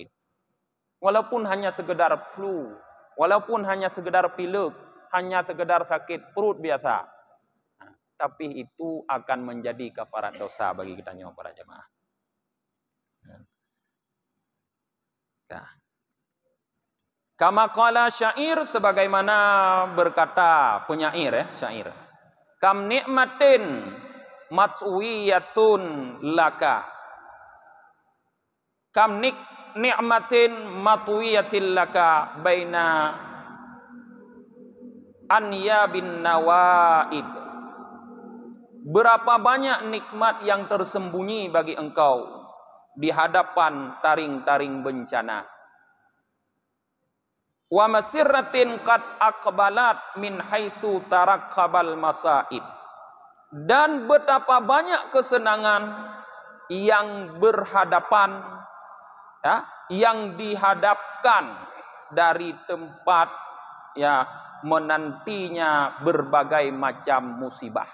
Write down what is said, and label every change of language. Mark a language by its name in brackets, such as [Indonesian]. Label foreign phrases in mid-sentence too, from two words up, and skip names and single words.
[Indonesian] Walaupun hanya sekedar flu, walaupun hanya sekedar pilek, hanya sekedar sakit perut biasa. Tapi itu akan menjadi kafarat dosa bagi kita para jemaah. Nah. [Arabic] كما قال شاعر, [Indonesian] sebagaimana berkata penyair syair. [Arabic] كم نعمة مطوية لك. كم نعمة مطوية لك بين أنياب النوائب. [Indonesian] Berapa banyak nikmat yang tersembunyi bagi engkau di hadapan taring-taring bencana. [Arabic] ومسرة قد أقبلت من حيث ترتقب المصائب. [Indonesian] Dan betapa banyak kesenangan yang berhadapan, ya, yang dihadapkan dari tempat menantinya berbagai macam musibah.